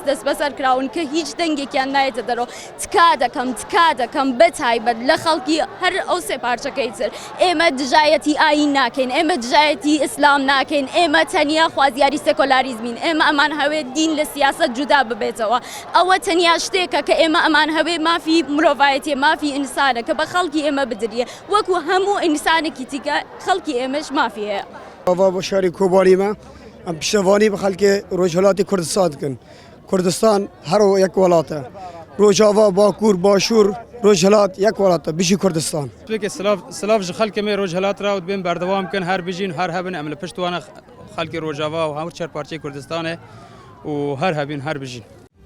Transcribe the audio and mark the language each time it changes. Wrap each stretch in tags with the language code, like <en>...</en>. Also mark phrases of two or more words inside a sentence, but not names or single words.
<ckb>دەست بەسەر کراون کە هیچ دەنگێکیان نایێتە دەرەوە تکا دەکەم بەتایبەت لە خەڵکی هەر ئەو سێ پارچەکەی تر ئێمە دژایەتی ئاین ناکەین ئێمە دژایەتی ئیسلام ناکەین ئێمە تەنیا خوازیاری سێکۆلاریزمین ئێمە ئەمان هەوێت دین لە سیاسەت جودا ببێتەوە ئەوە تەنیا شتێکە کە ئێمە ئەمان هەوێ مافی مرۆڤایەتی مافی ئینسانە کە بە خەڵکی ئێمە بدرێ وەکو هەموو ئینسانێکی تیکە خەڵکی ئێمەش مافی هەیە ئەوە بۆ شاری کۆباریمە ئەم پیشەوانی بە خەڵکی ڕۆژهەڵاتی کوردستان دکن کوردستان هەرو یەک وڵاتە ڕۆژاوا باکوور باشوور ڕۆژهەڵات یەک وڵاتە بژی کوردستان</ckb> <ku>سلااف ji xelkê me rojhelat ra bên berdewam bikin her bijîn her hebin em li piştwana xelkê Rojava û hemû çerparçeyê Kurdistanê û her hebîn her bijîn.</ku>